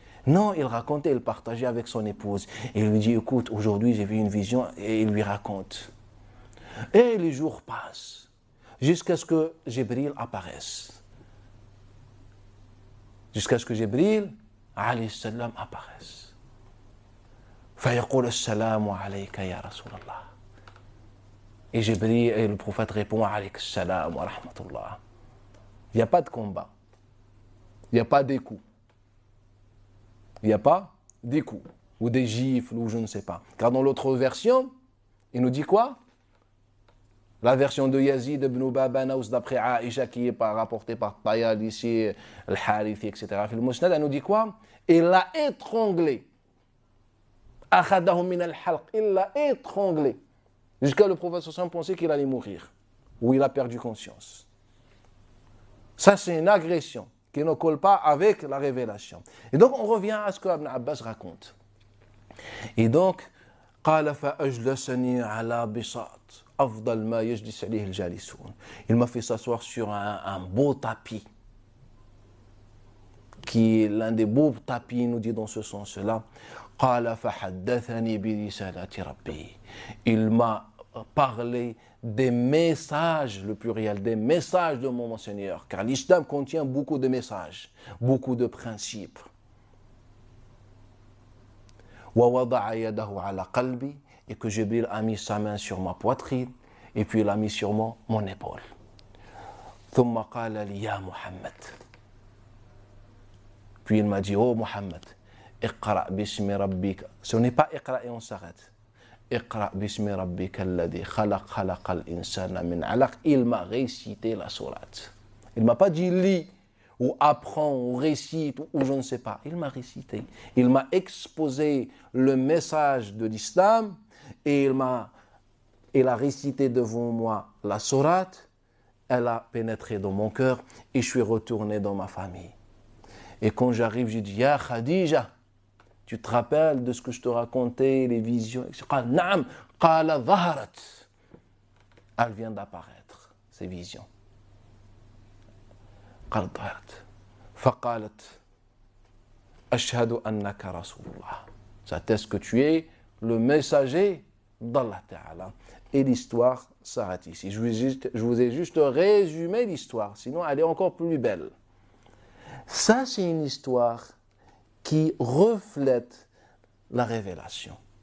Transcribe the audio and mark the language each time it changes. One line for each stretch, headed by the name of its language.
French: Non, il racontait, il partageait avec son épouse. Et il lui dit, écoute, aujourd'hui j'ai vu une vision, et il lui raconte. Et les jours passent, jusqu'à ce que Jibril apparaisse. Jusqu'à ce que Jibril, alayhi salam, apparaisse.
Arabic: فيقول السلام عليك يا رسول الله.
French: Et Jibril, et le prophète répond, alayk salam wa rahmatullah. Il n'y a pas de combat. Il n'y a pas des coups. Il n'y a pas des coups. Ou des gifles, ou je ne sais pas. Car dans l'autre version, il nous dit quoi? La version de Yazid ibn Babanaous d'après Aïcha qui est rapportée par Tayalisi, Al-Harithi, etc. Le Musnad, elle nous dit quoi? Il l'a étranglé.
Arabic: Akhadahu min al-halq.
French: Il l'a étranglé. Jusqu'à le prophète
Arabic: sallallahu alayhi wa sallam
French: pensait qu'il allait mourir. Ou il a perdu conscience. Ça, c'est une agression qui ne colle pas avec la révélation. Et donc, on revient à ce que Ibn Abbas raconte. Et donc,
Arabic: قال فأجلسني على بساط أفضل ما يجلس عليه الجالسون.
French: Il m'a fait s'asseoir sur un beau tapis, qui est l'un des beaux tapis, il nous dit dans ce sens-là.
Arabic: قال فحدثني برسالة ربي.
French: Il m'a parlé des messages, le pluriel, des messages de mon Seigneur, car l'islam contient beaucoup de messages, beaucoup de principes.
Arabic: وَوَضَعَ يَدَهُ عَلَى قَلْبِي,
French: et que Jibril a mis sa main sur ma poitrine, et puis il a mis sur mon épaule.
Arabic: ثُمَّ قَالَ لِي يَا مُحَمَّدْ.
French: Puis il m'a dit, oh Muhammad,
Arabic: اقرأ باسم ربك.
French: Ce n'est pas اقرأ et on s'arrête.
Arabic: اقرأ باسم ربك الذي خلق الإنسان من علق.
French: Il m'a récité la sourate. Il ne m'a pas dit lis, ou apprend, ou récite, ou je ne sais pas. Il m'a récité. Il m'a exposé le message de l'islam et il a récité devant moi la sourate. Elle a pénétré dans mon cœur et je suis retourné dans ma famille. Et quand j'arrive, je dis, Ya Khadija, tu te rappelles de ce que je te racontais, les visions, etc.
Arabic: Naam, qala zaharat.
French: Elle vient d'apparaître, ces visions.
Arabic: قالت ظهرت فقالت أشهد أنك رسول الله.
French: Ça atteste que tu es le messager d'Allah Ta'ala. Et l'histoire s'arrête ici. Je vous ai juste résumé l'histoire, sinon elle est encore plus belle. Ça, c'est une histoire qui reflète la révélation.